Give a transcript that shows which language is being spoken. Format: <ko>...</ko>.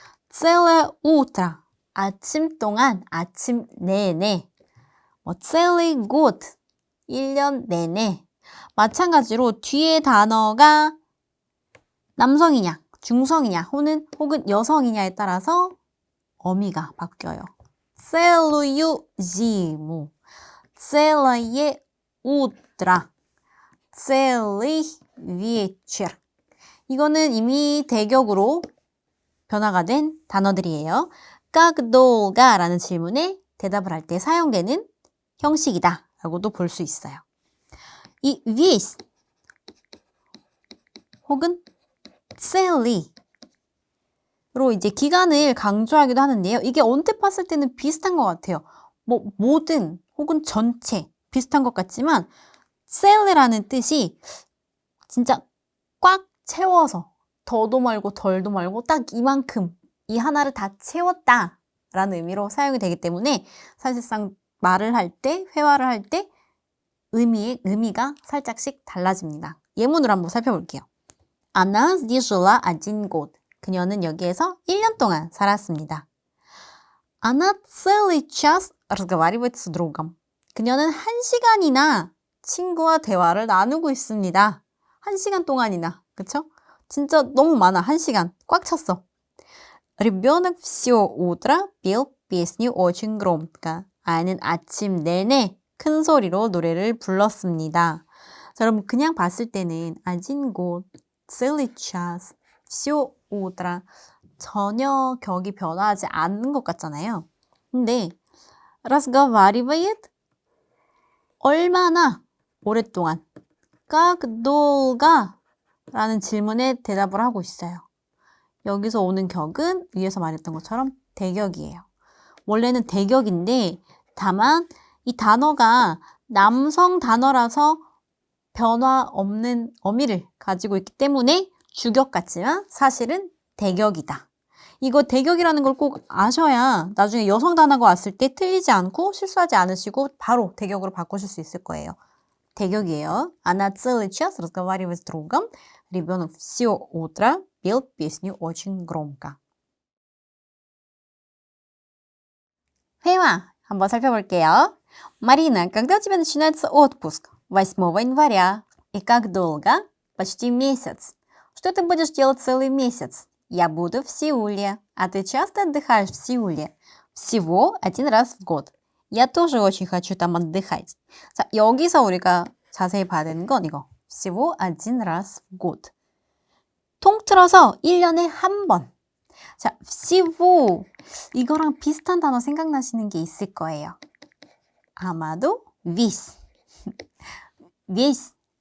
<ru>целое утро,</ru> <ko>아침 동안, 아침 내내. 뭐</ko> <ru>целый год,</ru> <ko>1년 내내. 마찬가지로 뒤에 단어가 남성이냐, 중성이냐, 혹은 여성이냐에 따라서 어미가 바뀌어요.</ko> <ru>целую зиму, целое утро, целый вечер.</ru> <ko>이거는 이미 대격으로 변화가 된 단어들이에요. как долго 라는 질문에 대답을 할 때 사용되는 형식이다 라고도 볼 수 있어요. 이 весь 혹은 целый 로 이제 기간을 강조하기도 하는데요. 이게 언뜻 봤을 때는 비슷한 것 같아요. 뭐 모든 혹은 전체 비슷한 것 같지만 셀이라는 뜻이 진짜 꽉 채워서 더도 말고 덜도 말고 딱 이만큼 이 하나를 다 채웠다 라는 의미로 사용이 되기 때문에 사실상 말을 할 때, 회화를 할 때 의미가 살짝씩 달라집니다. 예문으로 한번 살펴볼게요.</ko> <ru>Она здесь жила 1 год.</ru> <ko>그녀는 여기에서 1년 동안 살았습니다.</ko> <ru>Она целый час разговаривает с другом.</ru> <ko>그녀는 1시간이나 친구와 대화를 나누고 있습니다. 1시간 동안이나, 그쵸? 진짜 너무 많아, 1시간. 꽉 찼어.</ko> <ru>Ребенок все утро пел песню очень громко.</ru> <ko>아이는 아침 내내 큰 소리로 노래를 불렀습니다. 자, 여러분 그냥 봤을 때는</ko> <ru>1 год, целый час, все утро</ru> <ko>전혀 격이 변화하지 않는 것 같잖아요. 근데 разговаривает 얼마나 오랫동안 как долго 라는 질문에 대답을 하고 있어요. 여기서 오는 격은 위에서 말했던 것처럼 대격이에요. 원래는 대격인데 다만 이 단어가 남성 단어라서 변화 없는 어미를 가지고 있기 때문에 주격 같지만 사실은 대격이다. 이거 대격이라는 걸 꼭 아셔야 나중에 여성 단어가 왔을 때 틀리지 않고 실수하지 않으시고 바로 대격으로 바꾸실 수 있을 거예요. 대격이에요.</ko> <ru>Она целый час разговаривает с другом. Ребенок все утро пел песню очень громко.</ru> <ko>회화 한번 살펴볼게요.</ko> <ru>Марина, когда у тебя начинается отпуск? 8 января. И как долго? Почти месяц. Что ты будешь делать целый месяц? Я буду в Сеуле. А ты часто отдыхаешь в Сеуле? Всего 1 раз в год. Я тоже очень хочу там отдыхать.</ru> <ko>자, 여기서 우리가 자세히 봐야 되는 건 이거.</ko> <ru>Всего 1 раз в год.</ru> <ko>통틀어서 1년에 한 번. 자, всего 이거랑 비슷한 단어 생각나시는 게 있을 거예요.</ko> <ru>아마도 весь. весь.</ru>